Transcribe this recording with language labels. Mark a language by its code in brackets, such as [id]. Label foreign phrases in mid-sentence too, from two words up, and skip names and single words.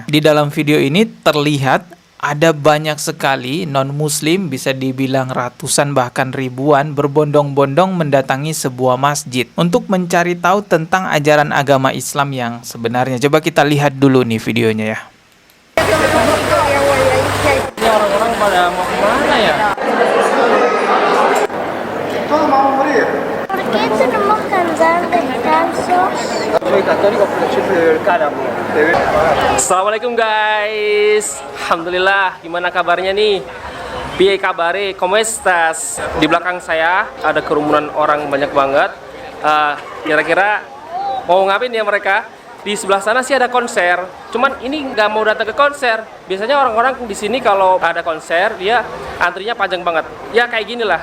[id] Di dalam video ini terlihat ada banyak sekali non-muslim, bisa dibilang ratusan bahkan ribuan, berbondong-bondong mendatangi sebuah masjid untuk mencari tahu tentang ajaran agama Islam yang sebenarnya. Coba kita lihat dulu nih videonya ya. Ini orang-orang pada mau kemana ya? [es] ¿Por qué tenemos que andar descalzos? [id] Assalamualaikum guys. Alhamdulillah, gimana kabarnya nih? [jv] Piye kabare, [es] como estas? [id] Di belakang saya ada kerumunan orang banyak banget. Kira-kira mau ngapain ya mereka? Di sebelah sana sih ada konser. Cuman ini nggak mau datang ke konser. Biasanya orang-orang di sini kalau ada konser dia antrinya panjang banget. Ya kayak gini lah.